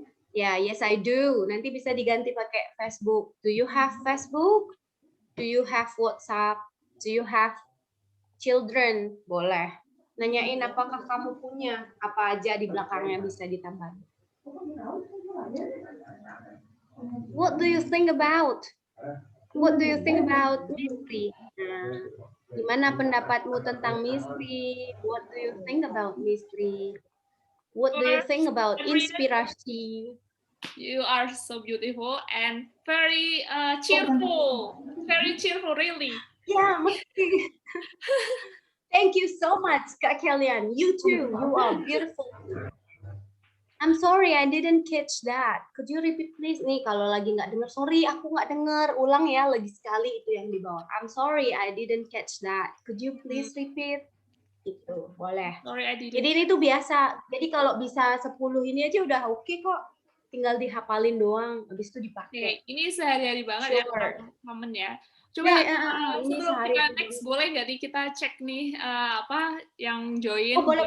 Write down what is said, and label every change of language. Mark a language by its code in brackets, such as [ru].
[id] Ya, [en] yes I do. [id] Nanti bisa diganti pakai Facebook. [en] Do you have Facebook? Do you have WhatsApp? Do you have children? Boleh. [id] Nanyain apakah kamu punya. Apa aja di belakangnya bisa ditambah. [en] What do you think about? What do you think about Misri? [id] Gimana pendapatmu tentang Misri? [en] What do you think about Misri? What do you think about inspirasi? You are so beautiful and very cheerful. Very cheerful, really. [id] Ya, mesti. [en] Thank you so much, Kak Kalian. You too. You are beautiful. I'm sorry, I didn't catch that. Could you repeat please? [id] Nih, kalau lagi nggak dengar, sorry, aku nggak dengar. Ulang ya, lagi sekali itu yang di bawah. [en] I'm sorry, I didn't catch that. Could you please repeat? [id] Itu, boleh. [en] Sorry, I didn't. [id] Jadi ini tuh biasa. Jadi kalau bisa 10 ini aja udah oke kok. Tinggal dihafalin doang, habis itu dipakai. Ini sehari-hari banget [en] Sure. [id] ya, teman-teman ya. Coba ini sebelum kita next, boleh nggak nih kita cek nih apa yang join boleh.